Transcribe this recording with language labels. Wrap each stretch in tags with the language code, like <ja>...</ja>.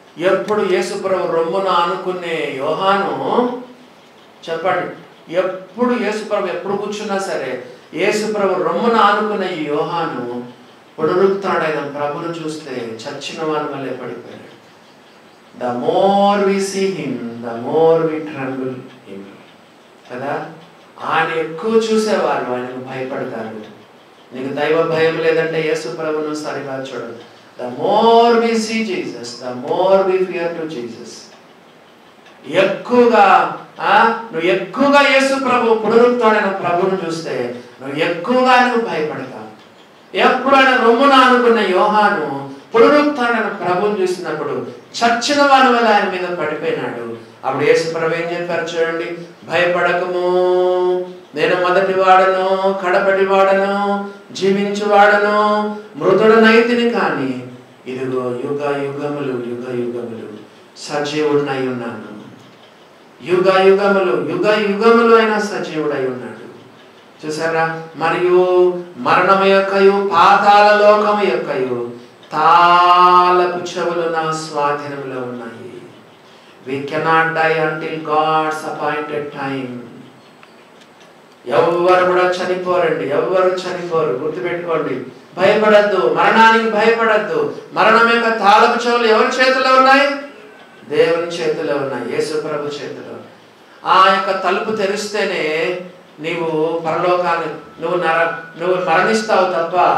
<te>ఎప్పుడు యేసు ప్రభు రొమ్మున అనుకునే యోహాను, చెప్పండి, ఎప్పుడు యేసు ప్రభు ఎప్పుడు కూర్చున్నా సరే యేసు ప్రభు రొమ్మున ఆనుకున్న ఈ యోహాను పునరుత్థానుడైన ప్రభును చూస్తే చచ్చిన వారి వల్లే పడిపోయాడు.</te> <en>The more we see him, the more we tremble him కదా.</en> <te>ఆయన ఎక్కువ చూసేవారు ఆయనకు భయపడతారు. నీకు దైవ భయం లేదంటే యేసు ప్రభును సరిగా చూడదు.</te> <en>The more we see Jesus, the more we fear to Jesus.</en> <te>ఎక్కువగా నువ్వు ఎక్కువగా యేసు ప్రభు పునరుత్థానుడైన ప్రభువును చూస్తే నువ్వు ఎక్కువగా నువ్వు భయపడతావు. ఎప్పుడు ఆయన రొమ్మున అనుకున్న యోహాను పునరుత్థానుడైన ప్రభువును చూసినప్పుడు చచ్చిన వారి వల్ల ఆయన మీద పడిపోయినాడు. అప్పుడు యేసు ప్రభు ఏం చెప్పారు చూడండి, భయపడకము, నేను మొదటి వాడను, కడపటి వాడను, జీవించువాడను, మృతుడనైతిని కానీ ఇదిగో యుగ యుగములు, యుగ యుగములు సజీవుడనై ఉన్నాను. యుగ యుగములు, యుగ యుగములు అయినా సజీవుడై ఉన్నాడు. చూసారా? మరియు మరణము యొక్కయు పాతాళ లోకము యొక్కయు తాళపు చెవులు నా స్వాధీనంలో ఉన్నాయి.</te> <en>We cannot die until God's appointed time.</en> <te>ఎవరు కూడా చనిపోరండి, ఎవరు చనిపోరు. గుర్తుపెట్టుకోండి, భయపడద్దు, మరణానికి భయపడద్దు. మరణం యొక్క తాళపు చెవులు ఎవరి చేతిలో ఉన్నాయి? దేవుని చేతిలో ఉన్నాయి, యేసు ప్రభు చేతిలో. ఆ యొక్క తలుపు తెరిస్తేనే నీవు పరలోకాన్ని నువ్వు మరణిస్తావు తప్ప.</te>